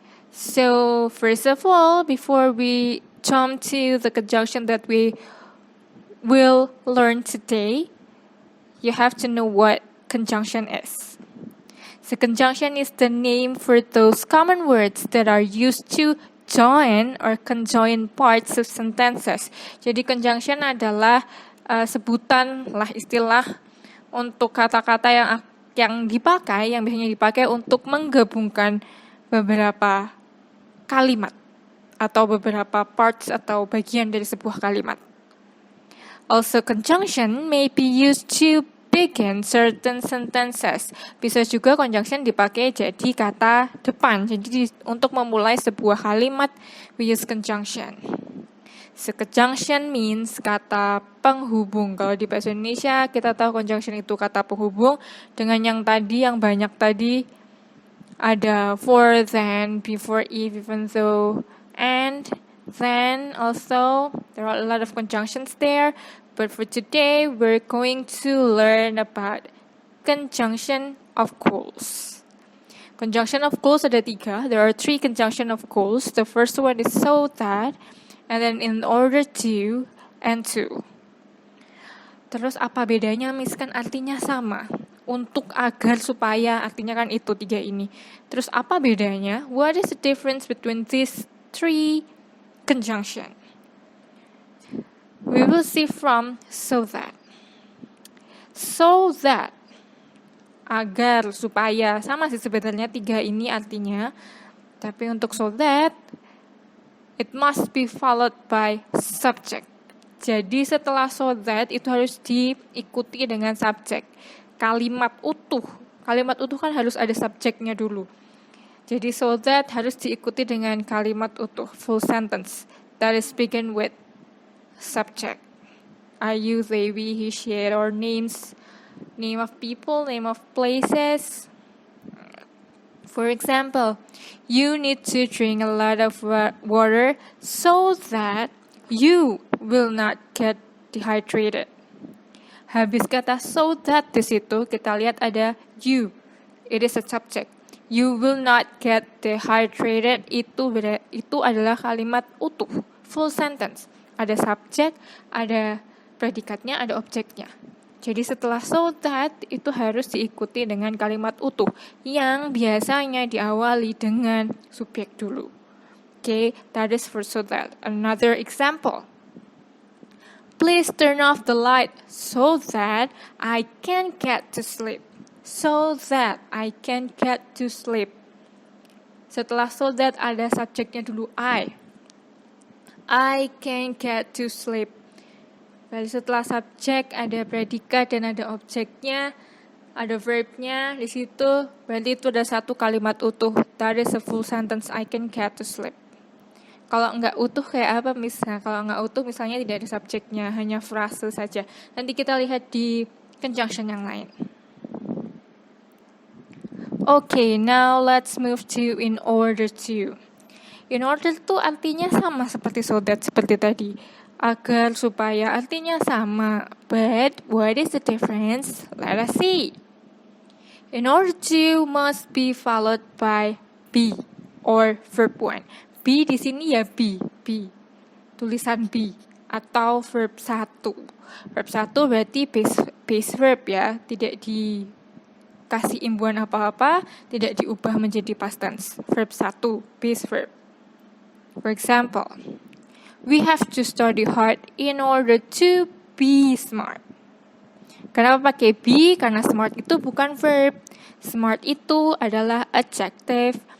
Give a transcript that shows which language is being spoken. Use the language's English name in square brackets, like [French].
[English] So first of all, before we jump to the conjunction that we will learn today, you have to know what conjunction is. So conjunction is the name for those common words that are used to join or conjoin parts of sentences. [Indonesian] Jadi conjunction adalah sebutan lah istilah untuk kata-kata yang biasanya dipakai untuk menggabungkan beberapa kalimat atau beberapa parts atau bagian dari sebuah kalimat. [English] Also, conjunction may be used to begin certain sentences. [Indonesian] Bisa juga conjunction dipakai jadi kata depan. Jadi untuk memulai sebuah kalimat, [English] we use conjunction. So, conjunction means kata penghubung. [Indonesian] Kalau di bahasa Indonesia, kita tahu conjunction itu kata penghubung. Dengan yang banyak tadi, ada for, then, before, if, even though, and, then, also. [English] There are a lot of conjunctions there. But for today, we're going to learn about conjunction of clause. Conjunction of clause ada 3. There are 3 conjunction of clause. The first one is so that, and then in order to, and to. [Indonesian] Terus apa bedanya? Misalkan artinya sama. Untuk, agar, supaya, artinya kan itu 3 ini. Terus apa bedanya? [English] What is the difference between these 3 conjunction? We will see from so that. [Indonesian] So that, agar, supaya, sama sih sebenarnya 3 ini artinya. Tapi untuk [English] so that, it must be followed by subject. [Indonesian] Jadi setelah so that itu harus diikuti dengan subject. Kalimat utuh kan harus ada subjeknya dulu. Jadi so that harus diikuti dengan kalimat utuh, full sentence. [English] That is begin with subject. I, you, they, we, he, she, it, or names, name of people, name of places. For example, you need to drink a lot of water so that you will not get dehydrated. [Indonesian] Habis kata so that di situ kita lihat ada you. [English] It is a subject. You will not get dehydrated. [Indonesian] Itu adalah kalimat utuh, full sentence. Ada subjek, ada predikatnya, ada objeknya. Jadi setelah so that itu harus diikuti dengan kalimat utuh yang biasanya diawali dengan subjek dulu. [English] Okay, that is for so that. Another example. Please turn off the light so that I can get to sleep. So that I can get to sleep. [Indonesian] Setelah so that ada subjeknya dulu [English] I can get to sleep. [Indonesian] Lalu setelah subjek ada predikat dan ada objeknya, ada verbnya di situ. Berarti itu ada satu kalimat utuh. [English] That is a full sentence. I can get to sleep. [Indonesian] Kalau nggak utuh kayak apa misalnya? Kalau nggak utuh misalnya tidak ada subjeknya, hanya frase saja. Nanti kita lihat di conjunction yang lain. [English] Okay, now let's move to in order to. [Indonesian] In order to artinya sama seperti so that, seperti tadi. Agar, supaya, artinya sama. [English] But what is the difference? Let us see. In order to must be followed by be or verb 1. [Indonesian] Be di sini ya be. Tulisan be atau verb 1. Verb 1 berarti base verb ya, tidak dikasih imbuhan apa-apa, tidak diubah menjadi past tense. [English] Verb 1, base verb. For example, we have to study hard in order to be smart. [Indonesian] Kenapa pakai be? Karena smart itu bukan verb. Smart itu adalah adjective.